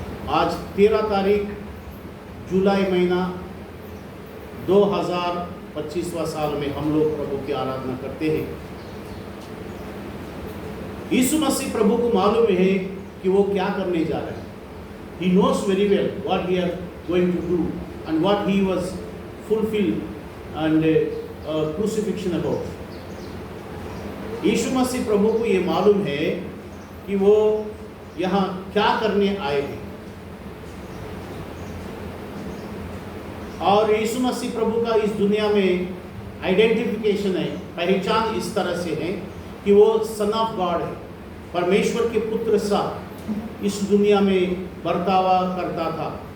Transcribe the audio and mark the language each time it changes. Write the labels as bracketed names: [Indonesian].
[Hindi] आज 13 तारीख जुलाई महीना 2025वां साल में हम लोग प्रभु की आराधना करते हैं। यीशु मसीह प्रभु को मालूम है कि वो क्या करने जा रहे हैं। [English] He knows very well what he are going to do and what he was fulfilled and crucifixion about. [Hindi] यीशु मसीह प्रभु को ये मालूम है कि वो यहाँ क्या करने आए हैं। और यीशु मसीह प्रभु का इस दुनिया में आइडेंटिफिकेशन है, पहचान इस तरह से है कि वो सन ऑफ गॉड है, परमेश्वर के पुत्र सा इस दुनिया में बर्तावा करता था।